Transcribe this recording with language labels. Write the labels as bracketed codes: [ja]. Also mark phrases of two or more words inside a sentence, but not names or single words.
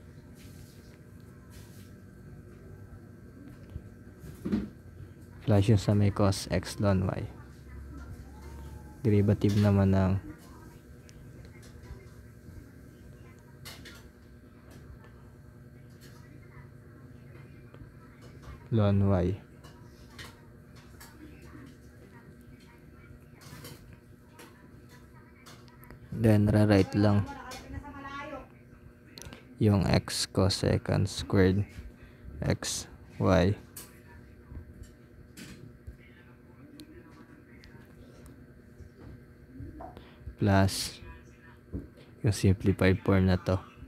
[tl] Plus yung sa may cos x ln y, derivative naman ng ln y [en] then rewrite [tl] lang yung [en] x cosecant squared x y plus [tl] yung [en] simplified form [tl] na to